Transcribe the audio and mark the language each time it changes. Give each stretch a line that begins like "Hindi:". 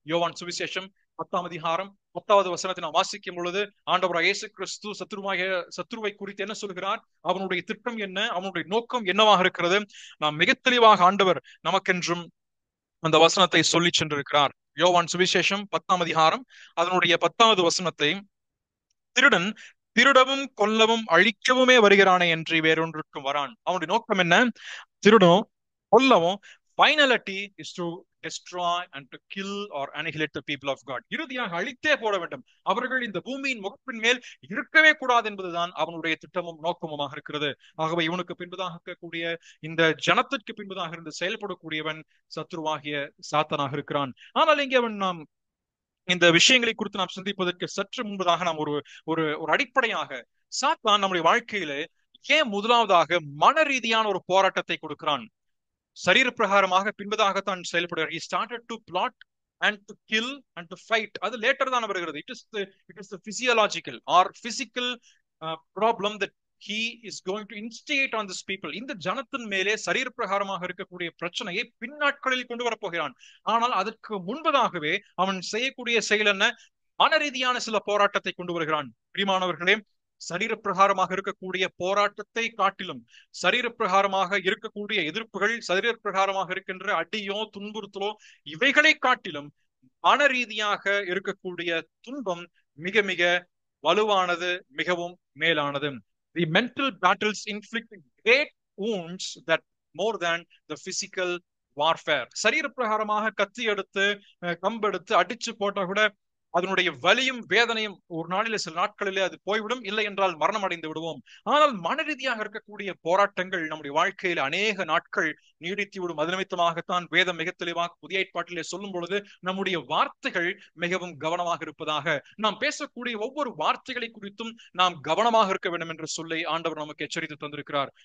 Tamil: யோவான் சுவிசேஷம் 10ஆம் அதிகாரம் 10வது வசனத்தை நாம் வாசிக்கும் பொழுது ஆண்டவர் இயேசு கிறிஸ்து சத்ருவை குறித்து என்ன சொல்கிறார், அவனுடைய திட்டம் என்ன, அவனுடைய நோக்கம் என்னவாக இருக்கிறது, நாம் மிக தெளிவாக ஆண்டவர் நமக்கென்றும் அந்த வசனத்தை சொல்லி சென்றிருக்கிறார். யோவான் சுவிசேஷம் 10ஆம் அதிகாரம் அதனுடைய 10வது வசனத்தை, திருடன் திருடவும் கொல்லவும் அழிக்கவுமே வருகிறானே என்று வேறொன்றுக்கும் வரான். அவனுடைய நோக்கம் என்ன, திருடவும் கொல்லவும்,
English: finality is to destroy and to kill or annihilate the people of God.
Tamil: இறுதியாக அழித்தே போட வேண்டும், அவர்கள் இந்த பூமியின் முகப்பின் மேல் இருக்கவே கூடாது என்பதுதான் அவனுடைய திட்டமும் நோக்கமுமாக இருக்கிறது. ஆகவே இவனுக்கு பின்பதாக இருக்கக்கூடிய இந்த ஜனத்திற்கு பின்பதாக இருந்து செயல்படக்கூடியவன் சத்ருவாகிய சாத்தானாக இருக்கிறான். ஆனால் இங்கே நாம் இந்த விஷயங்களை குறித்து நாம் சிந்திப்பதற்கு சற்று முன்பதாக நாம் ஒரு அடிப்படையாக சாத்தான் நம்முடைய வாழ்க்கையில ஏன் முதலாவதாக மன ரீதியான ஒரு போராட்டத்தை கொடுக்கிறான், சரீர பிரகாரமாக பின்பதாகத்தான் செயல்படுகிறார்.
English: He started to plot and to kill and to fight.
Tamil: அது லேட்டர் தான் வருகிறது.
English: It is the physiological or physical problem that he is going to instigate on this people.
Tamil: இந்த ஜனத்தின் மேலே சரீர பிரகாரமாக இருக்கக்கூடிய பிரச்சனையை பின்னாட்களில் கொண்டு வரப்போகிறான். ஆனால் அதற்கு முன்பதாகவே அவன் செய்யக்கூடிய செயல் என்ன, மன ரீதியான சில போராட்டத்தை கொண்டு வருகிறான். பிரியமானவர்களே, சரீர பிரகாரமாக இருக்கக்கூடிய போராட்டத்தை காட்டிலும், சரீர பிரகாரமாக இருக்கக்கூடிய எதிர்ப்புகள், சரீர பிரகாரமாக இருக்கின்ற அடியோ துன்புறுத்தலோ, இவைகளை காட்டிலும் மன ரீதியாக இருக்கக்கூடிய துன்பம் மிக மிக வலுவானது, மிகவும் மேலானது.
English: The mental battles inflict great wounds that more than the physical warfare.
Tamil: சரீர பிரகாரமாக கத்தி எடுத்து கம்பெடுத்து அடிச்சு போட்டா கூட அதனுடைய வலியும் வேதனையும் ஒரு நாளிலே சில நாட்களிலே அது போய்விடும், இல்லை என்றால் மரணம் அடைந்து விடுவோம். ஆனால் மன ரீதியாக இருக்கக்கூடிய போராட்டங்கள் நம்முடைய வாழ்க்கையில் அநேக நாட்கள் நீடித்து விடும். அது நிமித்தமாகத்தான் வேதம் மிக தெளிவாக புதிய ஏற்பாட்டிலே சொல்லும் பொழுது நம்முடைய வார்த்தைகள் மிகவும் கவனமாக இருப்பதாக, நாம் பேசக்கூடிய ஒவ்வொரு வார்த்தைகளை குறித்தும் நாம் கவனமாக இருக்க வேண்டும் என்று சொல்லி ஆண்டவர் நமக்கு எச்சரித்து தந்திருக்கிறார்.